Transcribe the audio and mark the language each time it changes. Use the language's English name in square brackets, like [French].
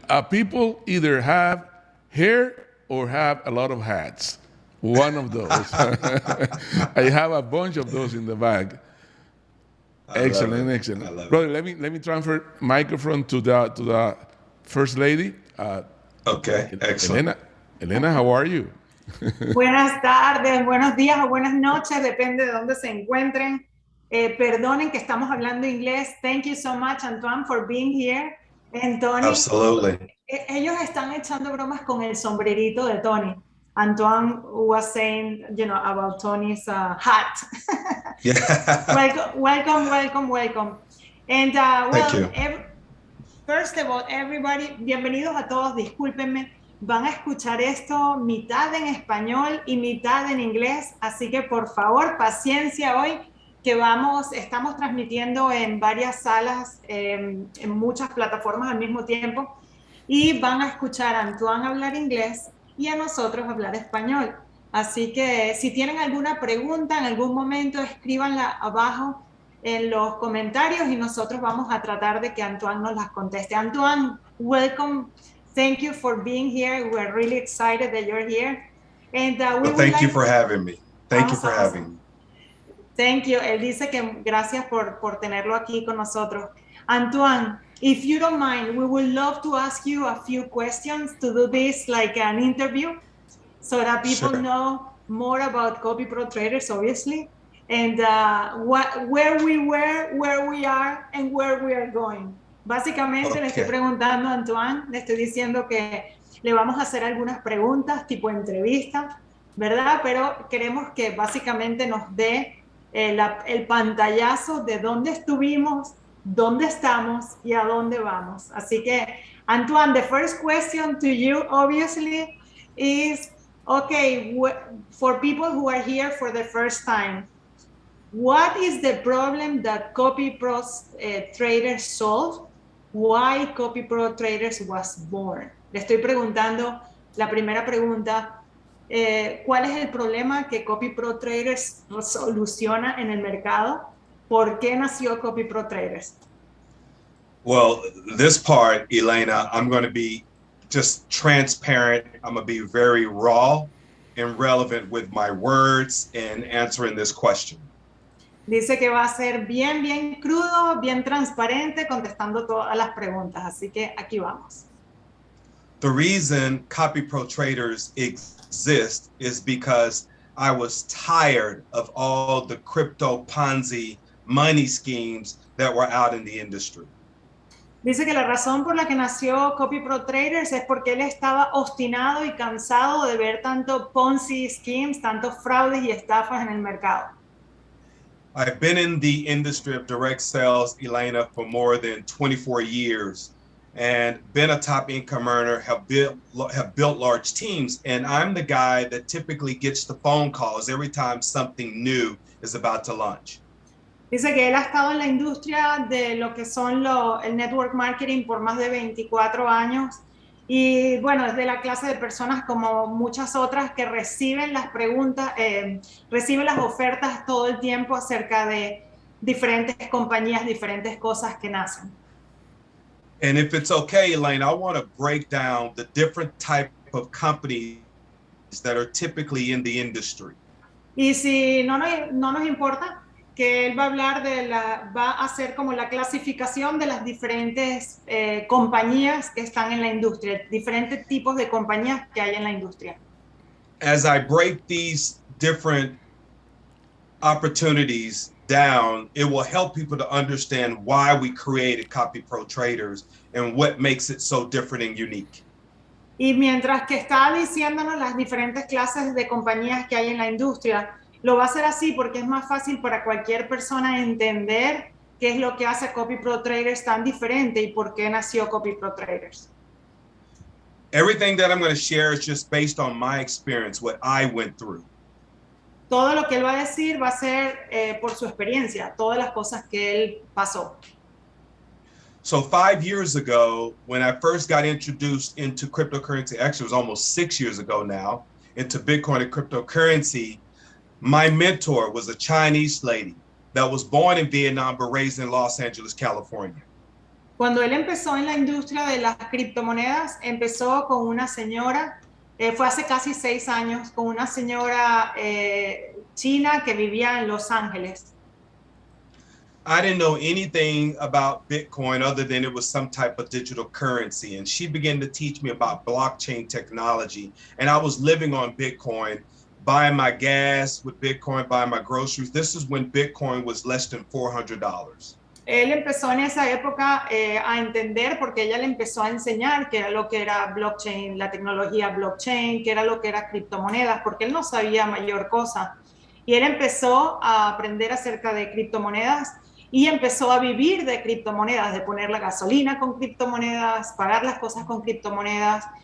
[English] People either have hair or have a lot of hats. One of those. I have a bunch of those in the bag. Excellent. Brother, let me transfer microphone to the first lady. Okay, excellent. Elena, how are you? [Spanish] Buenas tardes, buenos días o buenas noches, depende de dónde se encuentren. Perdonen que estamos hablando inglés. [English] Thank you so much, Antoine, for being here. And Tony, absolutely. [Spanish] Ellos están echando bromas con el sombrerito de Tony. [English] Antoine was saying, you know, about Tony's hat. Yeah. Welcome. And Thank you. First of all, everybody, [Spanish] bienvenidos a todos, discúlpenme. Van a escuchar esto mitad en español y mitad en inglés, así que por favor, paciencia hoy. que estamos transmitiendo en varias salas, en muchas plataformas al mismo tiempo, y van a escuchar a Antoine hablar inglés y a nosotros hablar español. Así que si tienen alguna pregunta en algún momento, escríbanla abajo en los comentarios y nosotros vamos a tratar de que Antoine nos las conteste. [English] Antoine, welcome. Thank you for being here. We're really excited that you're here. And well, thank you for having me. Thank you for having me. Thank you. [Spanish] Él dice que gracias por tenerlo aquí con nosotros. [English] Antoine, if you don't mind, we would love to ask you a few questions to do this like an interview so that people know more about copyprotraders, obviously, and where we were, where we are, and where we are going. [Spanish] Básicamente le estoy preguntando a Antoine, le estoy diciendo que le vamos a hacer algunas preguntas tipo entrevista, ¿verdad? Pero queremos que básicamente nos dé el pantallazo de dónde estuvimos, dónde estamos y a dónde vamos. Así que, [English] Antoine, the first question to you, obviously, is, okay, for people who are here for the first time, what is the problem that copyprotraders solve? Why copyprotraders was born? [Spanish] Le estoy preguntando, la primera pregunta, ¿cuál es el problema que copyprotraders soluciona en el mercado? ¿Por qué nació copyprotraders? [English] Well, this part, Elena, I'm going to be just transparent. I'm going to be very raw and relevant with my words in answering this question. [Spanish] Dice que va a ser bien crudo, bien transparente, contestando todas las preguntas. Así que aquí vamos. [English] The reason copyprotraders exist is because I was tired of all the crypto Ponzi money schemes that were out in the industry. [Spanish] Dice que la razón por la que nació copyprotraders es porque él estaba obstinado y cansado de ver tanto Ponzi schemes, tantos fraudes y estafas en el mercado. [English] I've been in the industry of direct sales, Elena, for more than 24 years and been a top income earner, have built large teams. And I'm the guy that typically gets the phone calls every time something new is about to launch. [Spanish] Dice que él ha estado en la industria de lo que son el network marketing por más de 24 años. Y bueno, es de la clase de personas como muchas otras que reciben las preguntas, reciben las ofertas todo el tiempo acerca de diferentes compañías, diferentes cosas que nacen. [English] And if it's okay, Elaine, I want to break down the different type of companies that are typically in the industry. [Spanish] Y si no nos importa, que él va a hablar va a hacer como la clasificación de las diferentes compañías que están en la industria, diferentes tipos de compañías que hay en la industria. [English] As I break these different opportunities down, it will help people to understand why we created copyprotraders and what makes it so different and unique. [Spanish] Y mientras que está diciéndonos las diferentes clases de compañías que hay en la industria, lo va a hacer así porque es más fácil para cualquier persona entender qué es lo que hace a copyprotraders tan diferente y por qué nació copyprotraders. [English] Everything that I'm going to share is just based on my experience, what I went through. [Spanish] Todo lo que él va a decir va a ser por su experiencia, todas las cosas que él pasó. [English] So 5 years ago, when I first got introduced into cryptocurrency, actually it was almost 6 years ago now, into Bitcoin and cryptocurrency, my mentor was a Chinese lady that was born in Vietnam but raised in Los Angeles, California. [Spanish] Cuando él empezó en la industria de las criptomonedas, empezó con una señora, fue hace casi 6 años, con una señora china que vivía en Los Ángeles. [English] I didn't know anything about Bitcoin other than it was some type of digital currency. And she began to teach me about blockchain technology. And I was living on Bitcoin, buying my gas with Bitcoin, buying my groceries. This is when Bitcoin was less than $400. [Spanish] Él empezó en esa época a entender, porque ella le empezó a enseñar qué era lo que era blockchain, la tecnología blockchain, qué era lo que era criptomonedas, porque él no sabía mayor cosa. Y él empezó a aprender acerca de criptomonedas y empezó a vivir de criptomonedas, de poner la gasolina con criptomonedas, pagar las cosas con criptomonedas.